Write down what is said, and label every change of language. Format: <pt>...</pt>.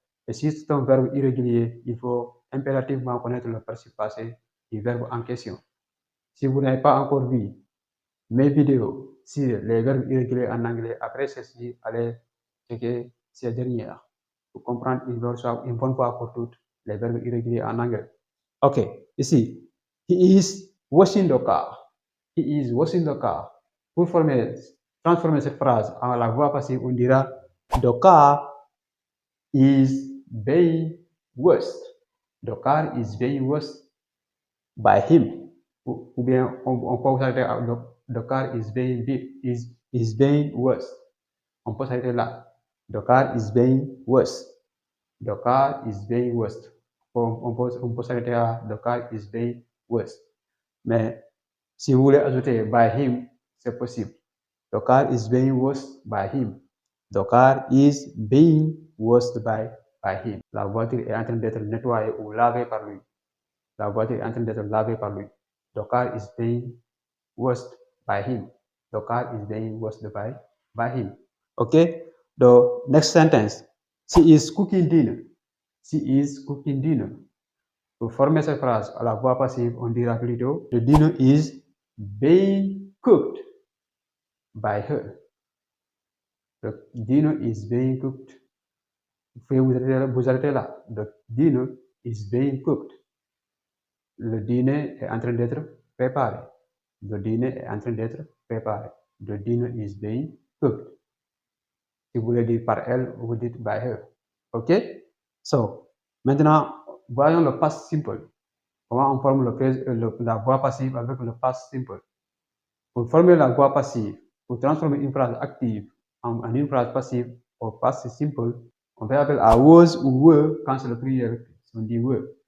<fr>Et si c'est un verbe irrégulier, il faut impérativement connaître le participe passé du verbe en question. Si vous n'avez pas encore vu mes vidéos sur les verbes irréguliers en anglais, après ceci, allez checker ces dernières pour comprendre une bonne fois pour toutes les verbes irréguliers en anglais.</fr> <en>Ok, ici, he is washing the car. He is washing the car.</en> <fr>Pour transformer cette phrase en la voix passive, on dira</fr> <en>the car is being washed. The car is being washed by him.</en> <fr>Ou bien on peut s'arrêter à</fr> <en>the car is being washed.</en> <fr>On peut s'arrêter là.</fr> <en>The car is being washed. The car is being washed.</en> <fr>On peut s'arrêter à</fr> <en>the car is being washed.</en> <fr>Mais si vous voulez ajouter</fr> <en>by him,</en> <fr>c'est possible.</fr> <en>The car is being washed by him. The car is being washed by him.</en> <fr>La voiture est en train d'être nettoyée ou lavée par lui. La voiture est en train d'être lavée par lui.</fr> <en>The car is being washed by him. The car is being washed by him. Okay? The next sentence. She is cooking dinner. She is cooking dinner.</en> <fr>Pour former cette phrase à la voix passive, on dira plutôt</fr> <en>the dinner is being cooked by her. The dinner is being cooked.</en> <fr>Vous pouvez vous arrêter là.</fr> <en>The dinner is being cooked.</en> <fr>Le dîner est en train d'être préparé.</fr> <en>The dinner</en> <fr>est en train d'être préparé.</fr> <en>The dinner is being cooked.</en> <fr>Si vous voulez dire par elle, vous dites</fr> <en>by her.</en> <fr>OK? So, maintenant, voyons le past simple. Comment on forme la voix passive avec le past simple. Pour former la voix passive, pour transformer une phrase active en une phrase passive au past simple, on fait appel à was ou were quand c'est le pluriel. On dit were.</fr>